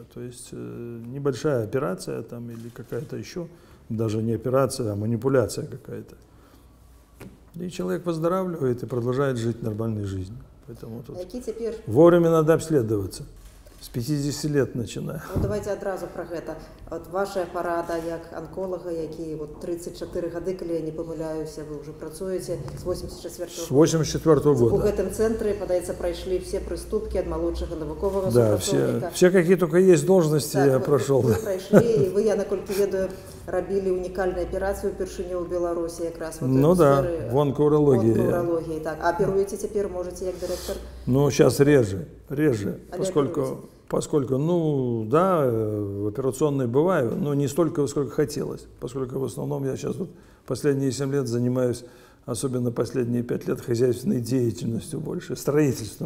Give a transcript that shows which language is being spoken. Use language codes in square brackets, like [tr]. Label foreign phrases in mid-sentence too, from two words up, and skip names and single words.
[ru] То есть небольшая операция там, или какая-то еще, даже не операция, а манипуляция какая-то. И человек выздоравливает и продолжает жить нормальной жизнью. Поэтому тут вовремя надо обследоваться. С 50 лет начиная. [be] Давайте одразу про гэта. Ваша парада як онколога, які 34 гады, калі я [uk] не помиляюся, [be] вы уже працуеце з 84-го года. У гэтым цэнтры, падаецца, прайшлі все прыступкі ад малодшага навуковага супрацоўніка. [ru] Все какие только есть должности я прошел. [be] Вы прайшлі, і вы, я наколькі ведаю, рабілі унікальную операцию упершыню ў Беларусі якраз [ru] в онкоурологии. [be] Так. А оперуеце цяпер можете як дырэктар? [ru] Сейчас реже, поскольку, в операционной бываю, но не столько, сколько хотелось, поскольку в основном я сейчас последние 7 лет занимаюсь, особенно последние 5 лет, хозяйственной деятельностью больше, строительством.